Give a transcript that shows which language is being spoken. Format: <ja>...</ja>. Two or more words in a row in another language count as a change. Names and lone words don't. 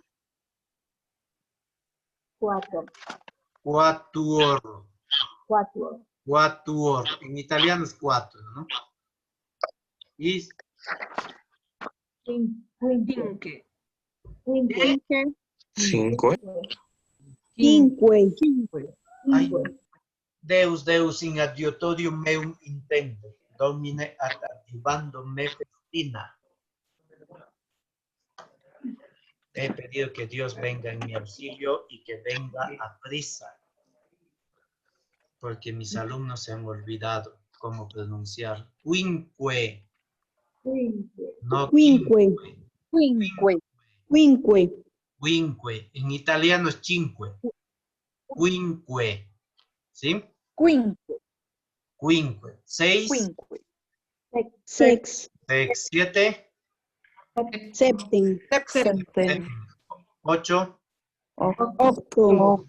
<es>Cuatro. Quatuor. Cuatro. Quatuor. En italiano es cuatro, ¿no? Y Quinque. cinco. Quinque.</es> <la>Ay, Deus in adiutorium meum intende, Domine ad adjuvando me festina.</la> <es>He pedido que Dios venga en mi auxilio y que venga a prisa, porque mis alumnos se han olvidado cómo pronunciar quinque. No Quinque. Quinque. Quinque. En italiano es cinque. Quinque. ¿Sí? Quinque. Seis. Sex. Sex. Siete. Septem. Septem. Ocho. Octo.</es>